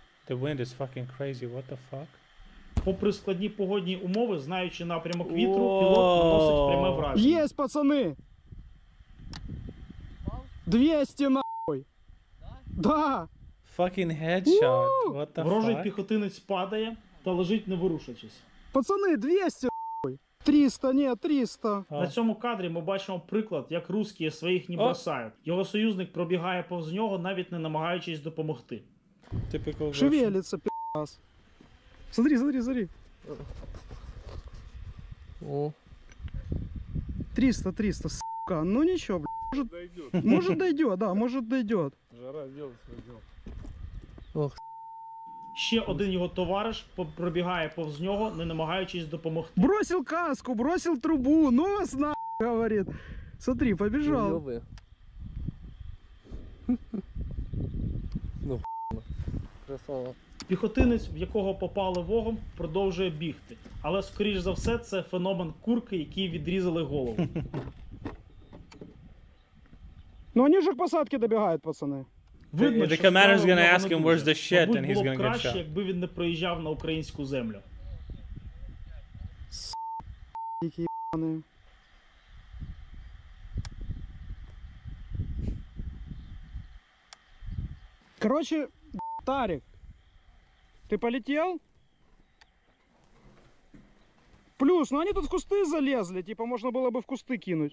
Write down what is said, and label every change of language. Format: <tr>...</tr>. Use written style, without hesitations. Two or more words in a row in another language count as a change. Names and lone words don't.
<en>The wind is fucking crazy. What the fuck?</en> <uk>Попри складні погодні умови, знаючи напрямок вітру, пілот наносить пряме враження.</uk> <ru>Есть, пацаны! 200 нахуй! Да!</ru> <en>Fucking headshot. What the</en> <uk>Ворожий</uk> <en>fuck?</en> <uk>піхотинець падає та лежить не ворушачись.</uk> <ru>Пацаны, 200 нахуй! 300, нет, 300.</ru> <uk>На цьому кадрі ми бачимо приклад, як русські своїх не О! бросають. Його союзник пробігає повз нього, навіть не намагаючись допомогти.</uk> <en>Typical Russian.</en> <ru>Шевелится, пи***ас. Смотри, смотри, смотри. 300, 300, сука. Ну ничего, блядь. Может дойдет, да, может дойдет. Жара сделает свое дело. Ох,</ru> <uk>Ще один його товариш пробігає повз нього, не намагаючись допомогти.</uk> <ru>бросил каску, бросил трубу, нос на говорит. Смотри, побежал. Ну, красава.</ru> <uk>Піхотинець, в якого попали вогом, продовжує бігти. Але, скоріш за все, це феномен курки, якій відрізали голову.</uk> <ru>Ну они же к посадке добегают, пацаны.</ru> <uk>Видно,</uk> <en>The</en> <uk>що</uk> <en>commander's</en> <uk>справа в</uk> <en>gonna</en> <uk>нього</uk> <en>ask</en> <uk>не</uk> <en>him,</en> <uk>дуже.</uk> <en>"Where's the shit?"</en> <uk>Мабуть,</uk> <en>and he's</en> <uk>було б</uk> <en>gonna get</en> <uk>краще,</uk> <en>shot.</en> <uk>якби він не приїжджав на українську землю.</uk> <ru>Дикие ебаные. Короче, Тарик, ты полетел? Плюс, ну они тут в кусты залезли, типа можно было бы в кусты кинуть.</ru>